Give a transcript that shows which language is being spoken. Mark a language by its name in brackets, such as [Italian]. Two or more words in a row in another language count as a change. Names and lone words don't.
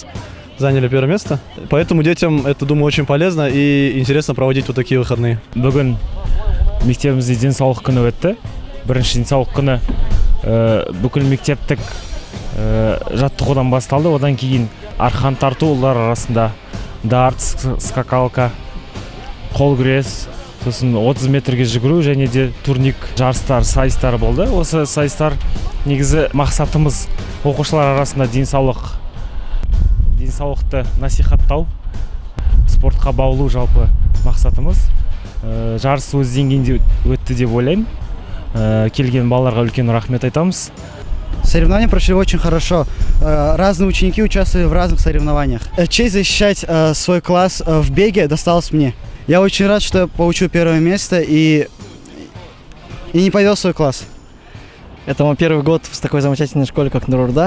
[Russian] Заняли первое место. Поэтому детям это, думаю, очень полезно и интересно проводить вот такие выходные. [Kazakh] Бүгін мектебімізде денсаулық күні өтті. Бірінші денсаулық күні бүкіл мектептік жаттығудан басталды. Одан кейін арқан тарту, олар арасында дартс, скакалка, қол күрес, сосын 30 метрге жүгіру және де турник жарыстар, сайыстар болды. Осы сайыстар негізі мақсатымыз оқушылар арасында денсаулықты насихаттау, спортқа баулу жалпы мақсатымыз. Жарыс өз деңгейінде өтті деп ойлаймын. Келген балаларға үлкен рахмет айтамыз. [Russian] Соревнования прошли очень хорошо. Разные ученики участвовали в разных соревнованиях. Честь защищать свой класс в беге досталась мне. Я очень рад, что я получил первое место и не подвел свой класс. Это мой первый год в такой замечательной школе, как Нур-Орда.